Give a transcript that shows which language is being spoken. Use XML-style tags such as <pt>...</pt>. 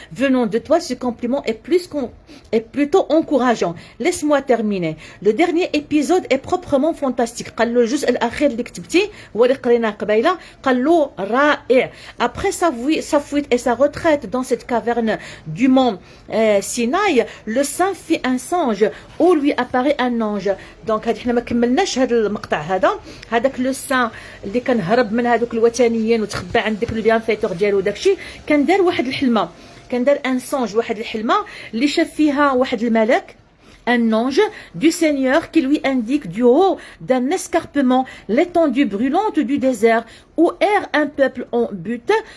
<fr>Venant de toi, ce compliment est plutôt encourageant. Laisse-moi terminer. Le dernier épisode est proprement fantastique.</fr> <ar>قال له الجزء الأخير اللي كتبتي هو اللي قريناه قبيله، قال له رائع.</ar> <fr>Après sa fuite et sa retraite dans cette caverne du mont Sinaï, le saint fit un songe où lui apparaît un ange.</fr> <ar>Donc هذه حنا ما كملناش هذا المقطع هذاك لو سان اللي كان هرب من هذوك الوثنيين وتخبى عند ديك البيانفيتور ديالو داكشي، كان دار واحد الحلمه، كان دار ان سونج، واحد الحلمه اللي شاف فيها واحد الملك،</ar> <fr>un ange du Seigneur qui lui indique du haut d'un escarpement l'étendue brûlante du désert où erre un peuple en butte</fr>